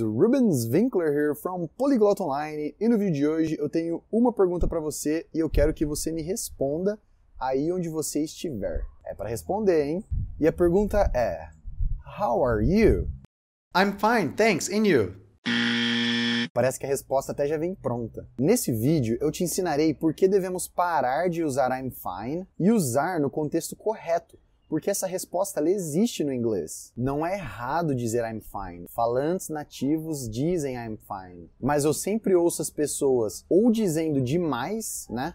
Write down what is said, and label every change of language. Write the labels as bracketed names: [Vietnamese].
[Portuguese] Rubens Winkler [English] here from Polyglot Online, [Portuguese] e no vídeo de hoje eu tenho uma pergunta para você e eu quero que você me responda aí onde você estiver. É para responder, hein? E a pergunta é: [English] How are you? I'm fine, thanks, and you? [Portuguese] Parece que a resposta até já vem pronta. Nesse vídeo eu te ensinarei por que devemos parar de usar [English] I'm fine [Portuguese] e usar no contexto correto. Porque essa resposta ela existe no inglês. Não é errado dizer [English] I'm fine. [Portuguese] Falantes nativos dizem [English] I'm fine. [Portuguese] Mas eu sempre ouço as pessoas ou dizendo demais, né?